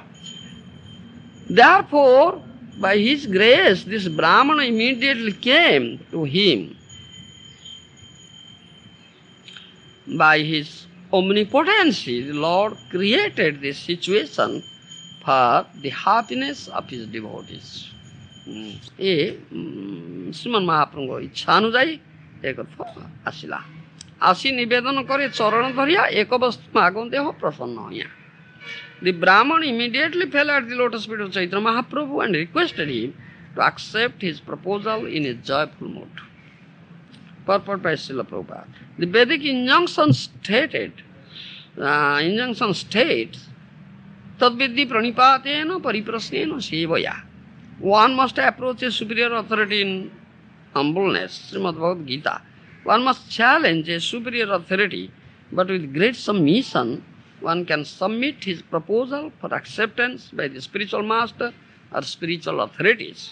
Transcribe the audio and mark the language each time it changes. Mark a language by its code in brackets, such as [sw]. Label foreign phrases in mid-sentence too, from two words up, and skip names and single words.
[en] Therefore, by his grace, this Brahmana immediately came to him. By his omnipotency, the Lord created this situation for the happiness of his devotees. [or] ଏ ଶ୍ରୀମନ୍ ମହାପ୍ରଭୁଙ୍କ ଇଚ୍ଛା ଅନୁଯାୟୀ ଏ କଥା ଆସିଲା। ଆସି ନିବେଦନ କରି ଚରଣ ଧରିଆ ଏକ ବସ୍ତୁ ମାଗନ୍ତେ ହୋ ପ୍ରସନ୍ନ ହଇଆ। [en] The Brahman immediately fell at the lotus feet of Chaitanya Mahaprabhu and requested him to accept his proposal in a joyful mood. Purport by Srila Prabhupada. The Vedic injunction states, [sa] तद्विद्धि प्रणिपातेन परिप्रश्नेन सेवया. [en] One must approach a superior authority in humbleness, Srimad Bhagavad Gita. One must challenge a superior authority, but with great submission, one can submit his proposal for acceptance by the spiritual master or spiritual authorities.